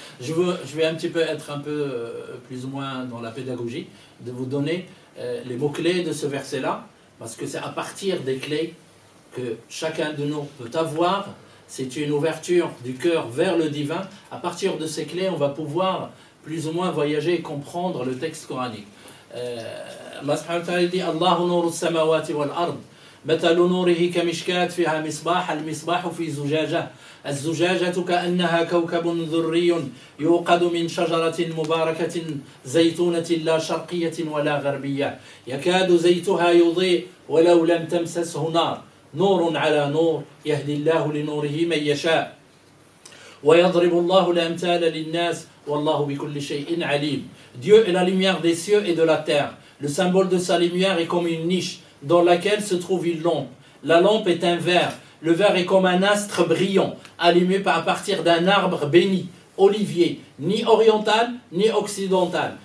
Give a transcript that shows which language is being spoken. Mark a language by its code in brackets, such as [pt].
[fr] Je vais un petit peu être plus ou moins dans la pédagogie, de vous donner les mots-clés de ce verset-là, parce que c'est à partir des clés que chacun de nous peut avoir. C'est une ouverture du cœur vers le divin. À partir de ces clés, on va pouvoir plus ou moins voyager et comprendre le texte coranique. Allah subhanahu wa ta'ala dit [ar] Allahu nuru samawati wal ard. مثل نوره كمشكاة فيها مصباح المصباح في زجاجة الزجاجة كأنها كوكب ذري يوقد من شجرة مباركة زيتونة لا شرقية ولا غربية يكاد زيتها يضيء ولو لم تمسسه نار نور على نور يهدي الله لنوره من يشاء ويضرب الله الأمثال للناس والله بكل شيء عليم. [fr] Dieu est la lumière des cieux et de la terre. Le symbole de sa lumière est comme une niche dans laquelle se trouve une lampe. La lampe est un verre. Le verre est comme un astre brillant, allumé à partir d'un arbre béni, olivier, ni oriental, ni occidental.